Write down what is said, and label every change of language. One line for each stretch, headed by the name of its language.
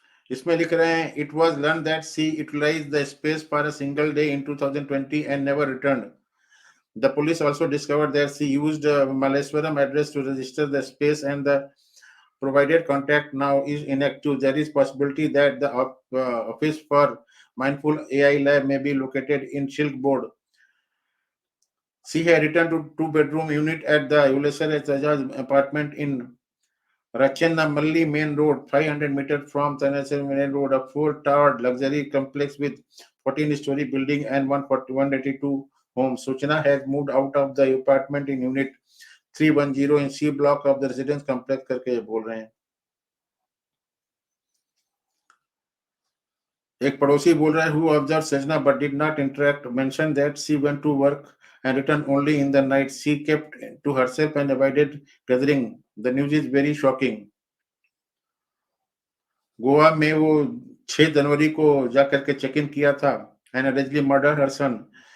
Hindi: इसमें लिख रहे हैं
English: It was learn that she utilised the space for a single day in 2020 and never returned. The police also discovered that she used Malleswaram address to register the space and the provided contact now is inactive. There is possibility that the office for Mindful AI Lab may be located in Silk Board. She had returned to two-bedroom unit at the Ulesar Sajaz apartment in Rachennamalli Main Road, 500 meters from Tanasir Main Road, a four-towered luxury complex with 14-story building and 182 homes. Suchna has moved out of the apartment in unit 310 in C block of the residence complex
Hindi: करके ये बोल रहे हैं। एक पड़ोसी बोल रहा है
English: who observed Sajna but did not interact mentioned that she went to work and returned only in the night. She kept to herself and avoided gathering. The news is very shocking.
Hindi: Goa में वो 6 जनवरी को जाकर के check in किया था
English: and allegedly murdered her son.